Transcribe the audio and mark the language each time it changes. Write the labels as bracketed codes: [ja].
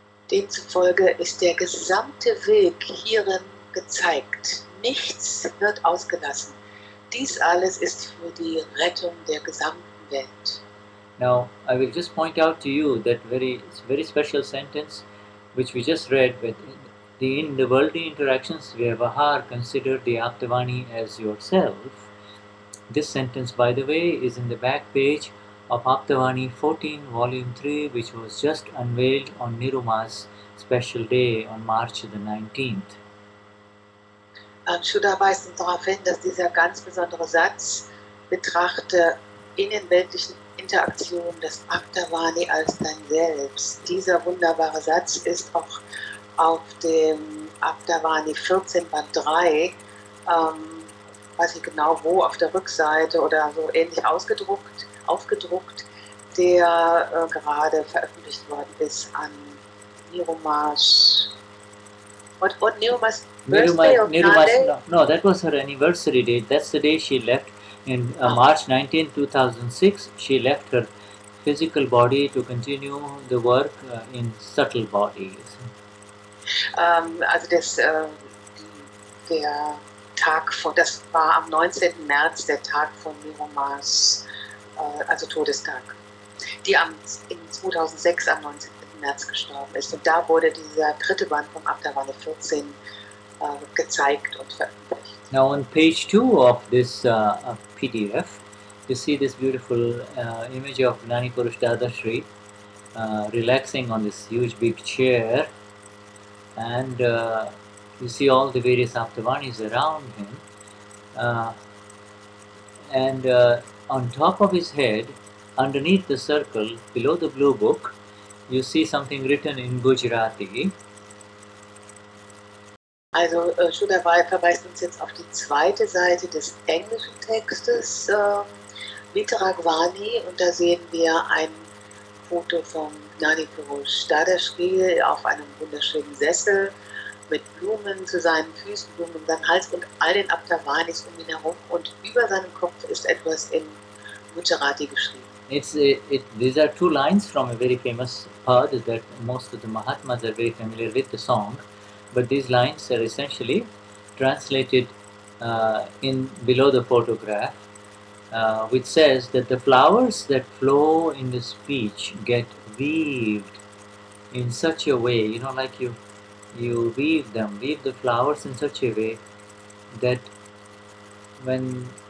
[de] Demzufolge ist der gesamte Weg hierin gezeigt. Nichts wird ausgelassen. Dies alles ist für die Rettung der gesamten Welt. [en] Now, I will just point out to you that very special sentence which we just read, but in the worldly interactions, Vyavahar, consider the Aptavani as yourself. This sentence, by the way, is in the back page of Aptavani 14, Volume 3, which was just unveiled on Niruma's special day on March the 19th. [de] Shuddha weist uns darauf hin, dass dieser ganz besondere Satz betrachte innenweltlichen Interaktionen das Aptavani als dein Selbst. Dieser wunderbare Satz ist auch auf dem Aptavani 14 Band 3, weiß ich genau wo, auf der Rückseite oder so ähnlich aufgedruckt, der gerade veröffentlicht worden ist an Niruma's. [en] What Niruma's birthday or Gnani? No, that was her anniversary date. That's the day she left. In March 19, 2006, she left her physical body to continue the work in subtle bodies. [de] Also der Tag von, das war am 19. März, der Tag von Niruma's, also Todestag, die in 2006 am 19. März gestorben ist. Und da wurde dieser dritte Band vom Aptavani 14 gezeigt und veröffentlicht. [en] Now on page 2 of this PDF, you see this beautiful image of Gnani Purush Dadashri relaxing on this huge big chair, and you see all the various Aptavanis around him, and on top of his head, underneath the circle, below the blue book, you see something written in Gujarati. [de] Also Shuddha verweist uns jetzt auf die zweite Seite des englischen Textes, Vitarag Vani, und da sehen wir ein Foto von Gnani Purush Dadashri auf einem wunderschönen Sessel mit Blumen zu seinen Füßen, Blumen um seinen Hals und all den Aptavanis um ihn herum, und über seinem Kopf ist etwas in Gujarati geschrieben. [en] These are two lines from a very famous pad that most of the Mahatmas are very familiar with the song, but these lines are essentially translated in below the photograph, which says that the flowers that flow in the speech get weaved in such a way, you know, like you weave the flowers in such a way that when